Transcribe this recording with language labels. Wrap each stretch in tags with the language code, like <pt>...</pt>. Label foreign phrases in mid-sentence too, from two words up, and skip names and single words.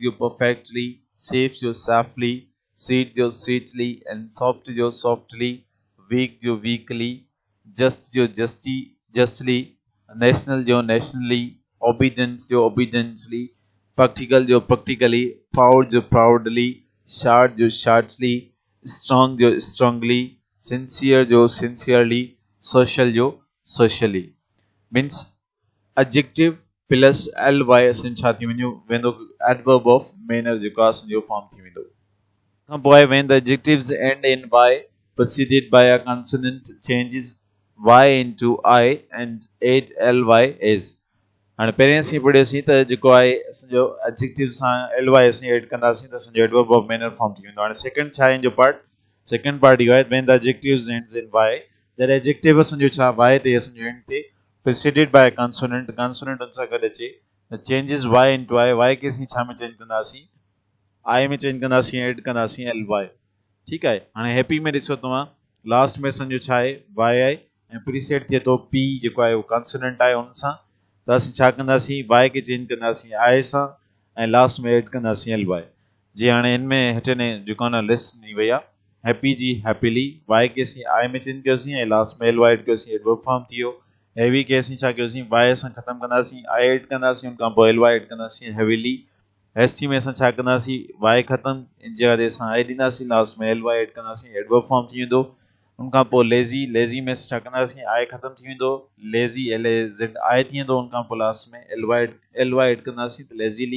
<en>जो perfectly, safe जो safely, sweet जो sweetly, and soft जो softly, weak जो weakly, just जो justly, national जो nationally, obedient जो obediently, practical जो practically, proud जो proudly, short जो shortly, strong जो strongly, sincere जो sincerely, social जो socially। means adjective plus ly</en> <sd>असां छा थी वेंदो,</sd> <en>adverb of manner</en> <sd>जेको आहे असांजो फॉर्म थी वेंदो। खां पोइ</sd> <en>when the adjectives end in y preceded by a consonant changes y into I and add ly is।</en> <sd>हाणे पहिरियों असीं पढ़ियोसीं त जेको आहे असांजो एडजेक्टिव सां ly असीं ऐड कंदासीं त असांजो</sd> <en>adverb of manner form</en> <sd>थी वेंदो। हाणे सेकंड छा आहे इन जो पार्ट, सेकंड पार्ट इहो आहे</sd> <en>when the adjectives ends in y, that adjective</en> <sd>असांजो छा y ते असांजो एंड ते</sd> <en>preceded by a consonant, consonant</en> <sd>उन सां गॾु अचे,</sd> <en>changes y into I,</en> <sd>y खे असीं छा में चेंज कंदासीं, I में चेंज कंदासीं, ऐड कंदासीं ly। ठीकु आहे। हाणे हैप्पी में ॾिसो तव्हां, लास्ट में असांजो छा आहे, y आहे, ऐं प्रीसेट थिए थो p जेको आहे उहो कॉन्सोनेंट आहे उन सां, त असीं छा कंदासीं, y खे चेंज कंदासीं I सां, ऐं लास्ट में ऐड कंदासीं ly। जी हाणे हिन में हिते जेको आहे न लिस्ट ॾिनी वई आहे, हैप्पी जी हैप्पीली, y के असीं I में चेंज कयोसीं ऐं लास्ट में ly ऐड कयोसीं,</sd> <en>adverb form</en> <sd>थी वियो। हैवी के असीं छा कयोसीं, y सां ख़तमु कंदासीं, I ऐड कंदासीं, उन खां पोइ ly ऐड कंदासीं, हैवीली। हेस्टी में असां छा कंदासीं, y ख़तमु, इन जॻह ते असां I ॾींदासीं, लास्ट में ly ऐड कंदासीं,</sd> <en>adverb form</en> <sd>थी वेंदो। उन खां पोइ लेज़ी, लेज़ी में असां छा कंदासीं, I ख़तमु थी वेंदो, लेज़ी LAZI थी वेंदो, उन खां पोइ लास्ट में ly ऐड कंदासीं त लेज़ीली।</sd>